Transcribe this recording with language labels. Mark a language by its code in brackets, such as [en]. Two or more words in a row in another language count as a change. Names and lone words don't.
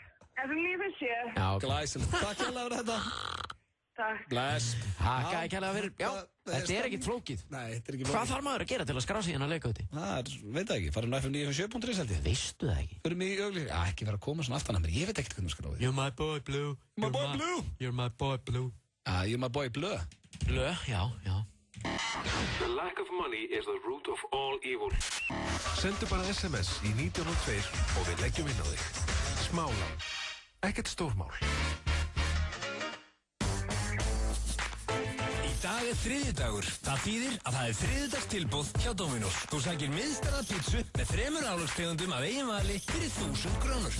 [is] FM 950. Já, glæsilegt. Takk hérlega fyrir þetta. Takk. Bless. Takk hérlega fyrir. Já, þetta er ekkert flókið. Nei, þetta er ekki flókið. Hvað þarf maður að gera til að skrá sig hérna að leika úti? Það veit ekki. Farum FM 957.is held ég. Veistu það ekki? Förum í auglýsingar. Ekki vera að koma svona aftan að mér. Ég veit ekkert hvernig skráði. [en] You're my boy blue. My boy blue. You're my boy blue. You're my boy blue. [is] Blue, já. [en] The lack of money is the root of all evil. [is] Sendu bara SMS í 1902 og við leggjum inn á þig. Smálán. Ekkert stórmál. dag þriðjudagur. Það þýðir að það þriðjudagstilboð hjá Dominos. Þú sækir miðstæða pítsu með 3 álagstegundum af eigin vali fyrir 1000 krónur.